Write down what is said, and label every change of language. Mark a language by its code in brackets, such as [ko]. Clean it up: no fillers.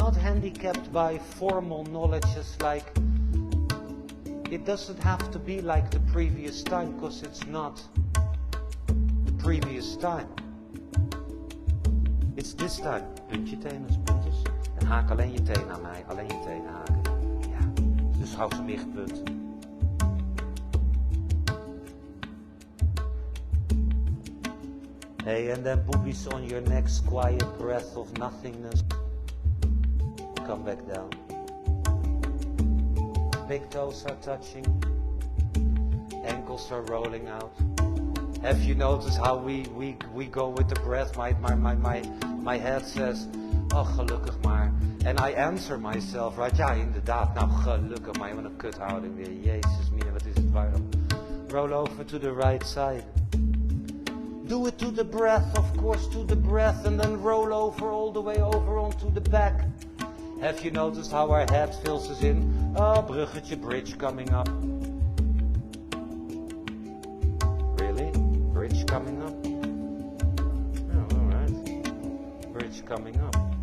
[en] not handicapped by formal knowledges like, it doesn't have to be like the previous time, because it's not the previous time. It's this time. [nl] Punt je teen als puntjes. En haak alleen je teen naar mij. Alleen je teen haken. Ja. Dus hou ze meer gepunt. [en] Hey, and then boobies on your next quiet breath of nothingness. Come back down. Big toes are touching. Ankles are rolling out. Have you noticed how we go with the breath? My head says, [nl] oh gelukkig maar. [en] And I answer myself, right? [nl] Ja, inderdaad, nou gelukkig maar. Wat een kuthouding weer. Jezus mina, wat is het warm. [en] Roll over to the right side. Do it to the breath, of course, to the breath. And then roll over all the way over onto the back. Have you noticed how our head fills us in? Oh, bruggetje, bridge coming up. Really? Bridge coming up? Oh, alright. Bridge coming up.